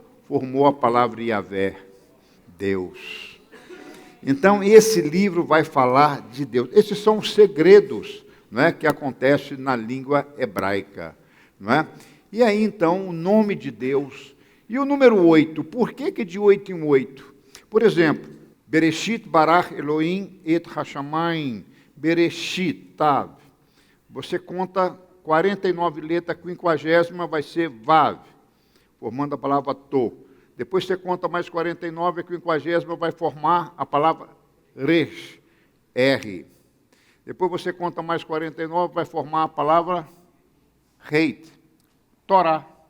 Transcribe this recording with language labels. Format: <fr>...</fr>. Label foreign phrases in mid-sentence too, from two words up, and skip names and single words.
<pt>Formou a palavra Yahvé. Deus. Então, esse livro vai falar de Deus. Esses são os segredos, não é, que acontecem na língua hebraica. Não é? E aí, então, o nome de Deus. E o número 8, por que de 8 em 8? Por exemplo,</pt> <he>בראשית ברא אלהים את השמים.</he> <pt>Bereshit, Tav. Você conta 49 letras, a 50ª vai ser Vav, formando a palavra To. Depois você conta mais 49, a 50ª vai formar a palavra Resh, R. Depois você conta mais 49, vai formar a palavra Reit, Torá.</pt>